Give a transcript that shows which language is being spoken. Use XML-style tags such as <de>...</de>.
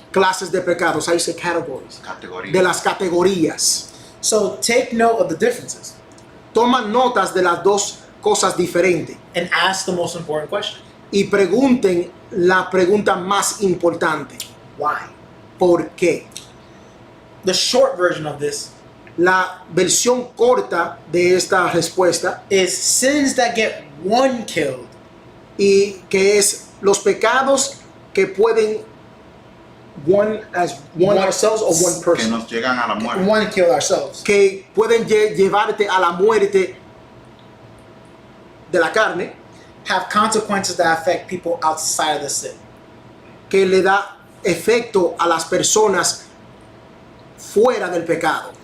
<es>clases de pecados, ahí se categories, Categorías. de las categorías.</es> <en>So take note of the differences</en> <es>Toman notas de las dos cosas diferentes</es> <en>and ask the most important question.</en> <es>y pregunten la pregunta más importante:</es> <en>Why?</en> <es>¿por qué?</es> <en>The short version of this</en> <es>La versión corta de esta respuesta,</es> <en>is sins that get one killed</en> <es>y que es los pecados que pueden</es> <en>one ourselves or one</en> <es>Que</es> <en>person,</en> <es>nos llegan a la muerte.</es> <en>one kill ourselves,</en> <es>que pueden llevarte a la muerte de la carne,</es> <en>have consequences that affect people outside of the sin.</en> <es>que le da efecto a las personas fuera del pecado.</es>